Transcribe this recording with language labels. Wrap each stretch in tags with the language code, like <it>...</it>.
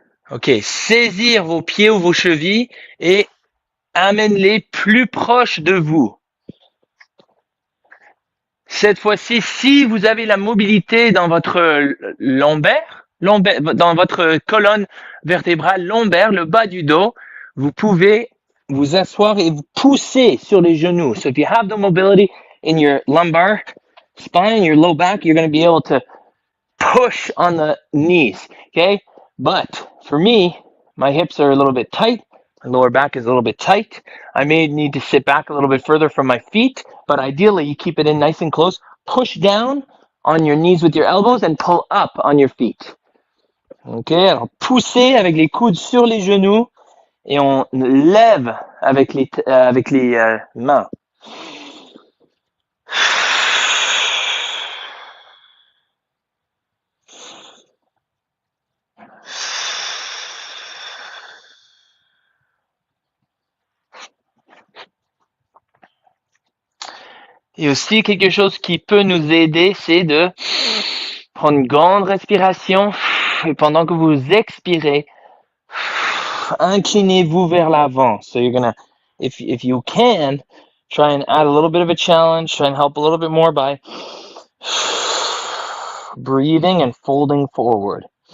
<fr>Ok, saisir vos pieds ou vos chevilles et amène-les plus proches de vous. Cette fois-ci, si vous avez la mobilité dans votre lombaire, dans votre colonne vertébrale lombaire, le bas du dos, vous pouvez vous asseoir et vous pousser sur les genoux.</fr> <en>So if you have the mobility in your lumbar spine, your low back, you're going to be able to push on the knees, okay? But for me, my hips are a little bit tight. My lower back is a little bit tight. I may need to sit back a little bit further from my feet, but ideally you keep it in nice and close. Push down on your knees with your elbows and pull up on your feet.</en> <fr>Ok, alors poussez avec les coudes sur les genoux et on lève avec les mains. Et aussi, quelque chose qui peut nous aider, c'est de prendre une grande respiration et pendant que vous expirez, inclinez-vous vers l'avant.</fr> <en>So you're gonna, if you can, try and add a little bit of a challenge, try and help a little bit more by breathing and folding forward.</en>